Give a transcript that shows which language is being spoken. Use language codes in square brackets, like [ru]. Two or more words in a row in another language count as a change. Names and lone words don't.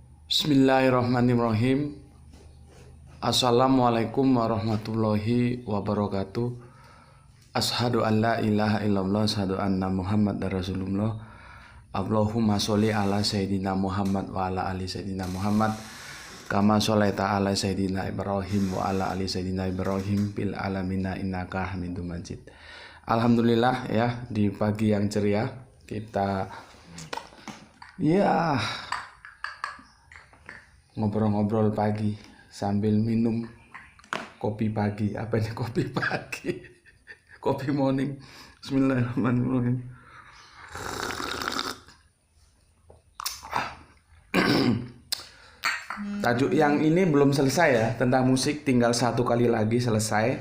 [ar] بسم الله الرحمن الرحيم. السلام عليكم ورحمة الله وبركاته. أشهد أن لا إله إلا الله، أشهد أن محمد رسول الله. اللهم صل على سيدنا محمد وعلى آل سيدنا محمد كما صليت على سيدنا إبراهيم وعلى آل سيدنا إبراهيم في العالمين إنك حميد مجيد. [id] Alhamdulillah ya, di pagi yang ceria kita ngobrol-ngobrol pagi sambil minum kopi pagi. Apa ini kopi pagi? Kopi morning. [ar] بسم الله الرحمن الرحيم. [id] Tajuk yang ini belum selesai ya, tentang musik, tinggal satu kali lagi selesai.